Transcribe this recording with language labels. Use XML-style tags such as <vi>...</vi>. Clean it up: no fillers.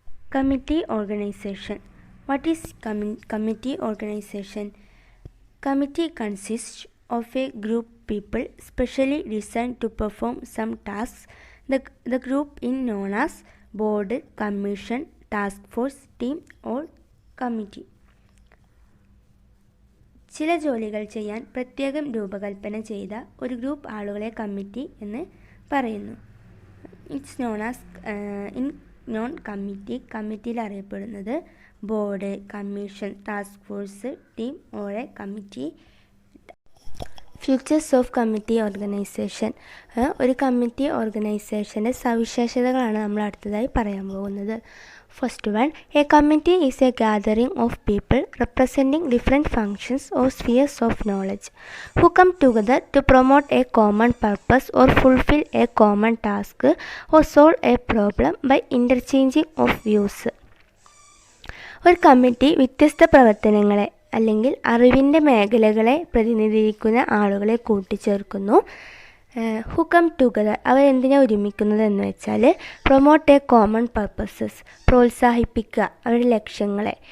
<en>Committee Organization. What is committee organization? Committee consists of a group people specially designed to perform some tasks. The group is known as board, commission, task force, team or committee.</en> <ml>ചില ജോലികൾ ചെയ്യാൻ പ്രത്യേകം രൂപകൽപ്പന ചെയ്ത ഒരു group ആളുകളെ committee എന്ന് പറയുന്നു.</ml> <en>it's known as known</en> <ml>കമ്മിറ്റിയിൽ അറിയപ്പെടുന്നത് board, commission, task force, team or A committee.</ml> <en>Features of committee organisation.</en> <ml>ഒരു കമ്മിറ്റി ഓർഗനൈസേഷൻ്റെ സവിശേഷതകളാണ് നമ്മൾ അടുത്തതായി പറയാൻ പോകുന്നത്.</ml> <en>First one, a committee is a gathering of people representing different functions or spheres of knowledge who come together to promote a common purpose or fulfill a common task or solve a problem by interchanging of views.</en> <ml>ഒരു committee വ്യത്യസ്ത പ്രവർത്തനങ്ങളെ അല്ലെങ്കിൽ അറിവിൻ്റെ മേഖലകളെ പ്രതിനിധീകരിക്കുന്ന ആളുകളെ കൂട്ടിച്ചേർക്കുന്നു.</ml> <en>who come together,</en> <ml>അവരെന്തിനാണ് ഒരുമിക്കുന്നത് എന്ന് വെച്ചാൽ</ml> <en>promote a common purposes,</en> <ml>പ്രോത്സാഹിപ്പിക്കുക അവരുടെ ലക്ഷ്യങ്ങളെ.</ml>